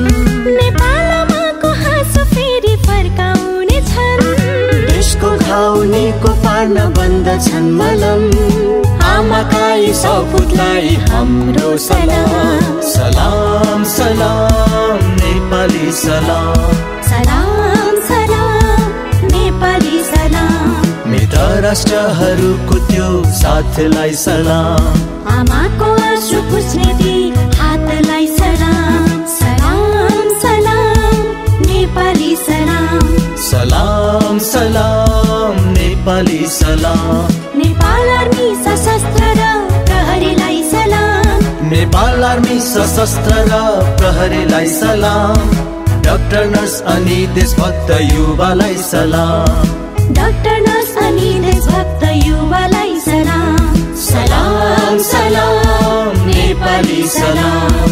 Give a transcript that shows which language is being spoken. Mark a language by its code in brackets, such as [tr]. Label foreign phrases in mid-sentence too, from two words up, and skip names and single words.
[ne] नेपालमाको हाँसो फेरि फर्काउने छन् देशको घाउ निको पार्न बन्दछन् मलम आमाकाई सपुतलाई हाम्रो सलाम सलाम सलाम नेपाली सलाम सलाम सलाम नेपाली सलाम मित्र राष्ट्रहरूको त्यो साथलाई सलाम आमाको आँसु पुछ्ने ती हातलाई सलाम सलाम सलाम नेपाली सलाम सलाम सलाम नेपाली सलाम नेपाल आर्मी सशस्त्र र प्रहरीलाई सलाम नेपाल आर्मी सशस्त्र र प्रहरीलाई सलाम [en] doctor nurse [ne] अनि देशभक्त युवालाई सलाम [en] doctor nurse [ne] अनि देशभक्त युवालाई सलाम सलाम सलाम नेपाली सलाम